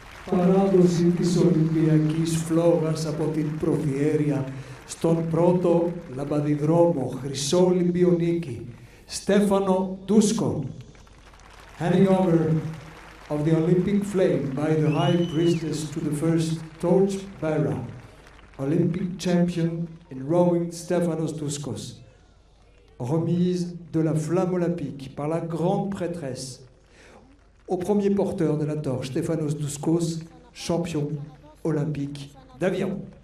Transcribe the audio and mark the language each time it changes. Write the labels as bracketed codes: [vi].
[el] Παράδοση της Ολυμπιακής φλόγας από την Προδιέρεια στον πρώτο λαμπαδιδρόμο Χρυσό Ολυμπιονίκη, Στέφανο Ντούσκο. [en] Handing over of the Olympic flame by the High Priestess to the first torch bearer, Olympic champion in rowing Stéphanos Douskos. [fr] Remise de la flamme olympique par la grande prêtresse au premier porteur de la torche, Stéphanos Douskos, champion olympique d'aviron.